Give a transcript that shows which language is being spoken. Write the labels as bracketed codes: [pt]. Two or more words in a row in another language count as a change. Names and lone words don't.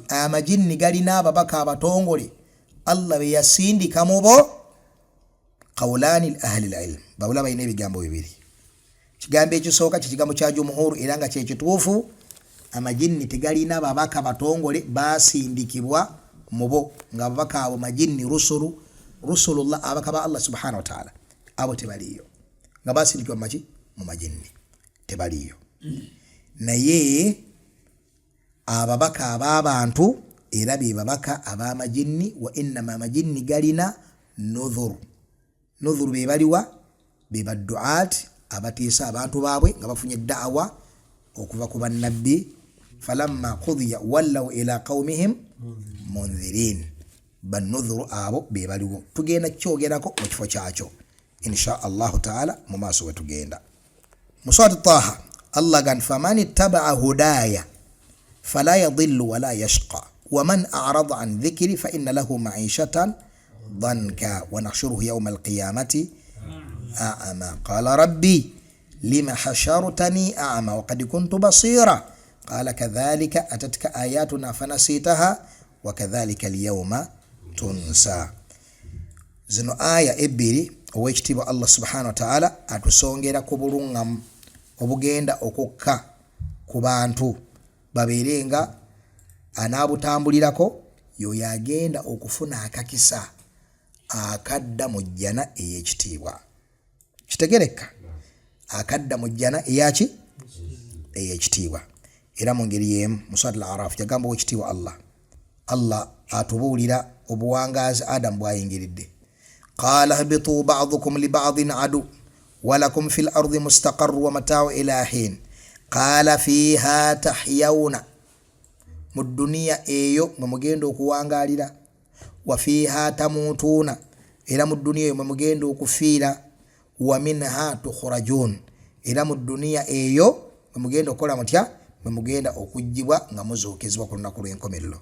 [lg] Amajinni galina ababaka abatongole Allah be yasindika mu bo [ar] قولان لأهل العلم, [lg] bawula balina ebigambo bibiri. Kigambo ekisooka kigambo kya jumhuru era nga kyekituufu. Amajinni tegalina babaka batongole basindikibwa mubo nga ababaka abo majinni rusulullah, abaka ba Allah subhanahu wa ta'ala abo tebaliyo nga basindikibwa mu majinni tebaliyo. Naye ababaka ab'abantu era be babaka ab'amajinni, [ar] وإنما [lg] amajinni galina nudhur be baliwa be badduat abatiisa abantu baabwe nga bafunye da'wa okuva ku bannabbi. [ar] فلما قضي ولوا إلى قومهم منذرين, [lg] banudhuru abo be baliwo. Tugenda kyogerako mu kifo kyakyo [ar] إن شاء الله تعالى [lg] mu maaso we tugenda. Mu surati Taha Allah gan [ar] فمن اتبع هداي فلا يضل ولا يشقى ومن أعرض عن ذكري فإن له معيشة ضنكا ونحشره يوم القيامة أعمى قال رب لم حشرتني أعمى وقد كنت بصيرا قال كذلك أتتك آياتنا فنسيتها وكذلك اليوم تنسى. [lg] Zino aya ebbiri owekitiibwa Allah [ar] سبحانه وتعالى [lg] atusongera ku bulungamu obugenda okukka ku bantu babeere nga anaabutambulirako yoyo agenda okufuna akakisa akadda mu jjana ey'ekitiibwa. Kitegereka? Akadda mu jjana eyaki? Ey'ekitiibwa. Era mu ngeri y'emu mu surati al-A'raf yagamba owekitiibwa Allah atubuulira obuwangazi Adam bwayingiridde. [ar] قال اهبطوا بعضكم لبعض عدو ولكم في الأرض مستقر ومتاع إلى حين. قال فيها تحيون, [lg] mu dunia eyo mwe mugenda okuwangalira, [ar] وفيها تموتون, [lg] era mu dunia eyo mwe mugenda okufiira, [ar] ومنها تخرجون, [lg] era mu dunia eyo mwe mugenda okukola mutya, mwe mugenda okujjibwa nga muzuukizibwa ku lunaku lw'enkomerero.